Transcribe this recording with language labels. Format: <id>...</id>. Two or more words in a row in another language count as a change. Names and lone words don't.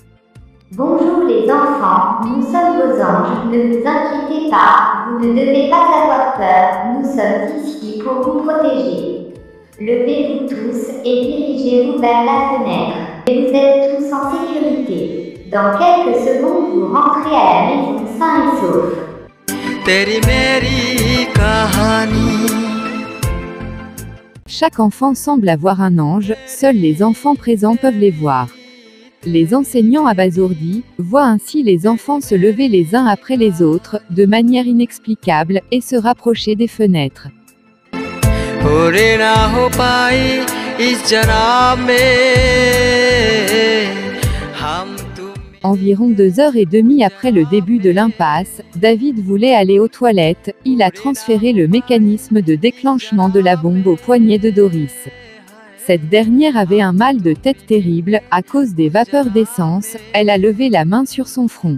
<fr>Bonjour les enfants, nous sommes vos anges, ne vous inquiétez pas, vous ne devez pas avoir peur, nous sommes ici pour vous protéger. Levez-vous tous et dirigez-vous vers la fenêtre, et vous êtes tous en sécurité. Dans quelques secondes, vous rentrez à la maison sains et saufs.</fr> <hi>तेरी मेरी कहानी</hi> <fr>Chaque enfant semble avoir un ange, seuls les enfants présents peuvent les voir. Les enseignants abasourdis voient ainsi les enfants se lever les uns après les autres, de manière inexplicable, et se rapprocher des fenêtres.</fr> <hi>पूरी ना हो पाई इस जन्म में हम तुम</hi> <fr>Environ 2h30 après le début de l'impasse, David voulait aller aux toilettes, il a transféré le mécanisme de déclenchement de la bombe au poignet de Doris. Cette dernière avait un mal de tête terrible, à cause des vapeurs d'essence, elle a levé la main sur son front.</fr>